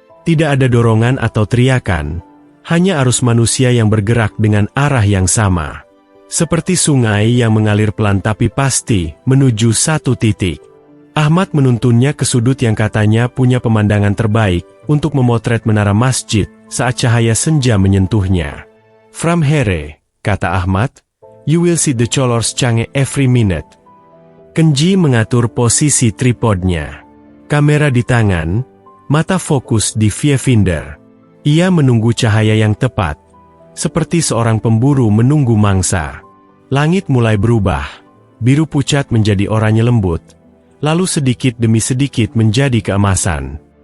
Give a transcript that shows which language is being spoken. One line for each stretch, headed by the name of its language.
Indonesian: Tidak ada dorongan atau teriakan, hanya arus manusia yang bergerak dengan arah yang sama. Seperti sungai yang mengalir pelan tapi pasti menuju satu titik. Ahmad menuntunnya ke sudut yang katanya punya pemandangan terbaik untuk memotret menara masjid saat cahaya senja menyentuhnya.
English: "From here,"
Indonesian: kata Ahmad,
English: "you will see the colors change every minute."
Indonesian: Kenji mengatur posisi tripodnya. Kamera di tangan, mata fokus di viewfinder. Ia menunggu cahaya yang tepat, seperti seorang pemburu menunggu mangsa. Langit mulai berubah, biru pucat menjadi oranye lembut, lalu sedikit demi sedikit menjadi keemasan.